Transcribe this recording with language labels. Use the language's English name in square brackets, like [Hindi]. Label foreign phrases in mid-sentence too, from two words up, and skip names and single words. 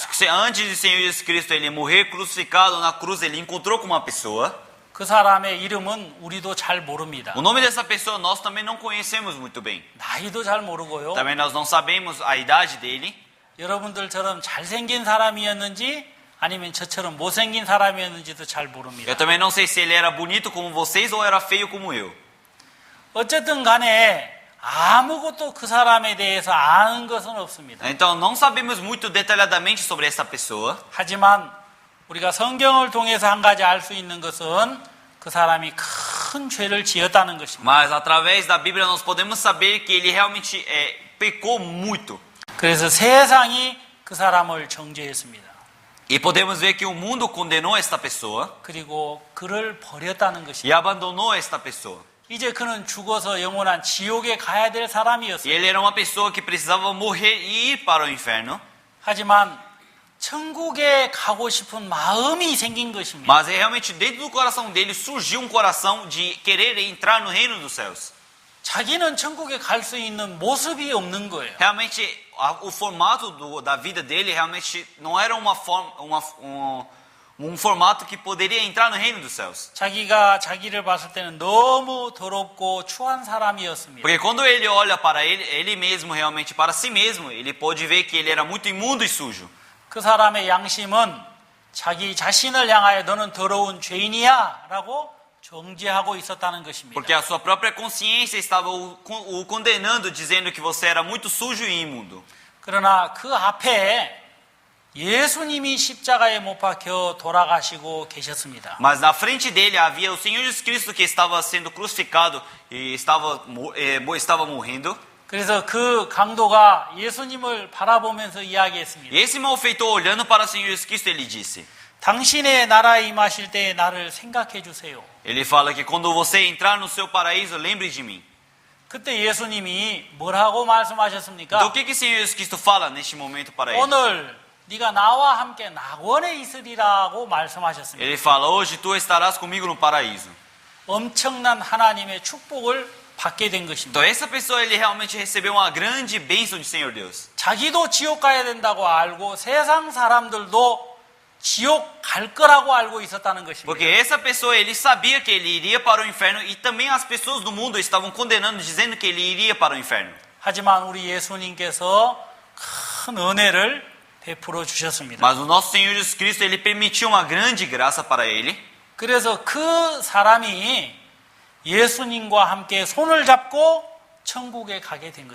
[Portuguese] Antes de Senhor Jesus Cristo ele morrer crucificado na cruz, ele encontrou com uma pessoa. [Korean] 그 사람의 이름은 우리도 잘 모릅니다. [Portuguese] O nome dessa pessoa nós também não conhecemos muito bem. [Korean] 나이도 잘 모르고요. [Portuguese] Também nós não sabemos a idade dele. [Korean] 여러분들처럼 잘생긴 사람이었는지 아니면 저처럼 못생긴 사람이었는지도 잘 모릅니다. [Portuguese] Eu também não sei se ele era bonito como vocês ou era feio como eu. [Korean] 어쨌든 간에 아무것도 그 사람에 대해서 아는 것은 없습니다. [Portuguese] Então não sabemos muito detalhadamente sobre essa pessoa. [Korean] 하지만 우리가 성경을 통해서 한 가지 알 수 있는 것은 그 사람이 큰 죄를 지었다는 것입니다. [Portuguese] Mas através da Bíblia nós podemos saber que ele realmente pecou muito. [Korean] 그래서 세상이 그 사람을 정죄했습니다. [Portuguese] E podemos ver que o mundo condenou esta pessoa [Korean] 그리고 그를 버렸다는 [Portuguese] e [Korean] 것입니다. [Portuguese] abandonou esta pessoa. [Korean] 이제 그는 죽어서 영원한 지옥에 가야 될 [Portuguese] E [Korean] 사람이었어요. [Portuguese] ele era uma pessoa que precisava morrer e ir para o inferno. [Korean] 하지만 천국에 가고 싶은 마음이 생긴 것입니다. [Portuguese] Mas realmente dentro do coração dele surgiu um coração de querer entrar no reino dos céus. [Korean] 자기는 천국에 갈 수 있는 모습이 없는 거예요. [Portuguese] Realmente o formato da vida dele realmente não era um formato que poderia entrar no reino dos céus. [Korean] 자기가 자기를 봤을 때는 너무 더럽고 추한 사람이었습니다. [Portuguese] Porque quando ele olha para ele mesmo, realmente para si mesmo, ele pode ver que ele era muito imundo e sujo. [Korean] 그 사람의 양심은 자기 자신을 향하여 너는 더러운 죄인이야 라고 정죄하고 있었다는 것입니다. [Portuguese] Porque a sua própria consciência estava o condenando, dizendo que você era muito sujo e imundo. [Korean] 그러나 그 앞에 예수님이 십자가에 못 박혀 돌아가시고 계셨습니다. [Portuguese] Mas na frente dele havia o Senhor Jesus Cristo que estava sendo crucificado e estava morrendo. [Korean] 그래서 그 강도가 예수님을 바라보면서 이야기했습니다. [Portuguese] E esse malfeitor, olhando para o Senhor Jesus Cristo, ele disse: [Korean] 당신의 나라에 임하실 때 나를 생각해 주세요. [Portuguese] Ele fala que quando você entrar no seu paraíso, lembre de mim. [Korean] 그때 예수님이 뭐라고 말씀하셨습니까? [Portuguese] Então o que o Senhor Jesus Cristo fala neste momento para ele? [Korean] 오늘 네가 나와 함께 낙원에 있으리라고 말씀하셨습니다. [Portuguese] Ele fala: hoje tu estarás comigo no paraíso. [Korean] 엄청난 하나님의 축복을 받게 된 것입니다. [Portuguese] Então essa pessoa ele realmente recebeu uma grande bênção de Senhor Deus. [Korean] 자기도 지옥 가야 된다고 알고 세상 사람들도 지옥 갈 거라고 알고 있었다는 것입니다. [Portuguese] Porque essa pessoa ele sabia que ele iria para o inferno e também as pessoas do mundo estavam condenando, dizendo que ele iria para o inferno. [Korean] 하지만 우리 예수님께서 큰 은혜를 베풀어 주셨습니다. [Portuguese] Mas o nosso Senhor Jesus Cristo ele permitiu uma grande graça para ele. [Korean] 그래서 그 사람이 예수님과 함께 손을 잡고 천국에 가게 된